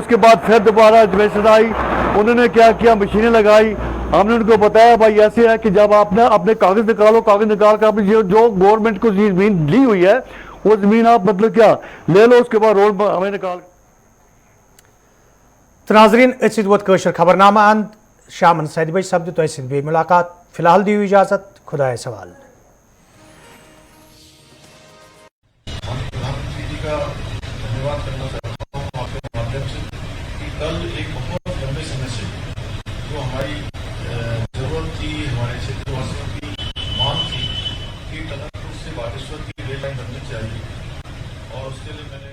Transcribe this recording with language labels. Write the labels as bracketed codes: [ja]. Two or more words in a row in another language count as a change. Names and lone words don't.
[hi] उसके बाद फिर दोबारा एडमिशन आई, उन्होंने क्या किया, मशीनें लगाई। हमने उनको बताया भाई ऐसे है कि जब आपने अपने कागज निकालो, कागज निकाल कर आपने जो गवर्नमेंट को जमीन ली हुई है वो जमीन आप मतलब क्या ले लो, उसके बाद रोड हमें निकाल। [ks] नाज़रीन अत वोत कशर खबरनामा अंत शामन 7 बजे सपद तो बे मुलाकात। फिलहाल दियो इजाजत, खुदा सवाल। [hi] धन्यवाद करना चाहता हूँ आपके माध्यम से कि कल एक बहुत लंबे समय से जो हमारी जरूरत थी, हमारे क्षेत्रवासियों की मांग थी कि टनकपुर से बागेश्वर की रेल लाइन बननी चाहिए, और उसके लिए मैंने